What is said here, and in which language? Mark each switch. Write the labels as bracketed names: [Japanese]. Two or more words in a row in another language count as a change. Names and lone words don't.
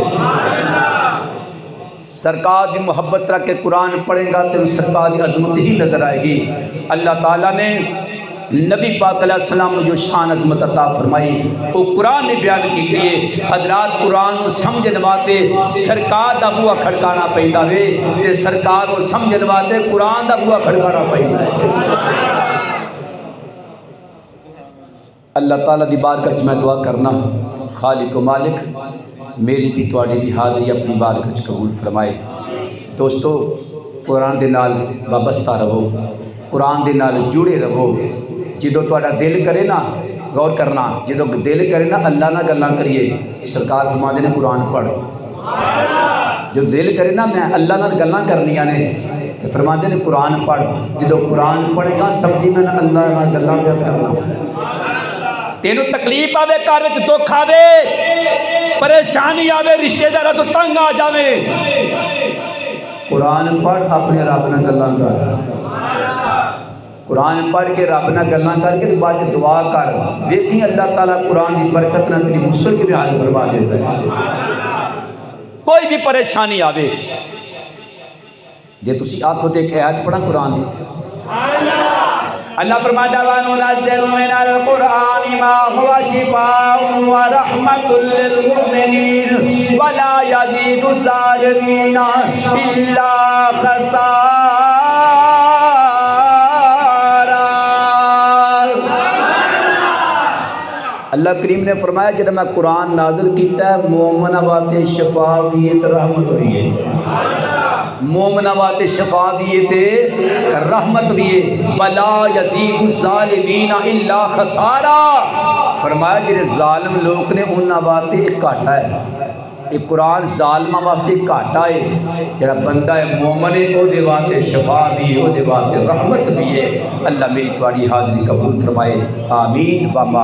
[Punjabi] سرکار دی محبت رکھ کے قرآن پڑھے گا [Urdu] تو سرکار دی عظمت ہی نظر آئے گی اللہ تعالیٰ نے نبی پاک علیہ السلام نے جو شان عظمت عطا فرمائی وہ قرآن نے بیان کی ہے [Punjabi] حضرات قرآن کو سمجھن واسطے سرکار دا بوا کھڑکانا پیندا ہے تے سرکار کو سمجھن واسطے قرآن دا بوا کھڑکانا پیندا ہے اللہ تعالیٰ دی بارگاہ وچ میں دعا کرنا خالق و مالک میری بھی تواڈی بھی حاضری اپنی بارگاہ وچ قبول فرمائے دوستو قرآن دے نال وابستہ رہو قرآن دے نال جڑے رہو جدو تواڈا دل کرے نا غور کرنا جدو دل کرے نا اللہ نہ گلاں کریے سرکار فرماندے نے قرآن پڑھ جو دل کرے نا میں اللہ نہ گلاں کرنیاں نے تے فرماندے نے قرآن پڑھ جدو قرآن پڑھے گا سمجھی میں اللہ نہ گلاں پیا کرنا تینوں تکلیف آوے گھر وچ دکھ آوے پریشانی آوے رشتے داراں تو تنگ آ جاوے قرآن پڑھ اپنے رب نہ گلاں کر قرآن پڑھ کے رب نہ گلاں کر کے بعد دعا کر ویکھی اللہ تعالیٰ قرآن دی برکت نہ تیری مشکل کی بھی حل فرما دیتا ہے کوئی بھی پریشانی آوے جے تسی آکھو تے ایک آیت پڑھا قرآن دی اللہ فرماتا ہے [Arabic] وَنُنَزِّلُ مِنَ الْقُرْآنِ مَا هُوَ شِفَاءٌ وَرَحْمَةٌ لِّلْمُؤْمِنِينَ وَلَا يَزِيدُ الظَّالِمِينَ إِلَّا خَسَارًا۔ [Punjabi] اللہ کریم نے فرمایا جب میں قرآن نازل کیتا ہے مومنہ واسطے شفا دیت رحمت ہوئی ہے، مومنہ واسطے شفا دیت رحمت بھی ہے، [Arabic] وَلَا يَزِيدُ الظَّالِمِينَ إِلَّا خَسَارًا۔ [Punjabi] فرمایا جڑے ظالم لوگ نے انہاں واسطے ایک گھاٹا ہے، ایک قرآن ظالمہ واسطے گھاٹا ہے، جڑا بندہ ہے مومن ہے او دے واسطے شفا بھی ہے، او دے واسطے رحمت بھی ہے۔ اللہ میری تواڈی حاضری قبول فرمائے، آمین۔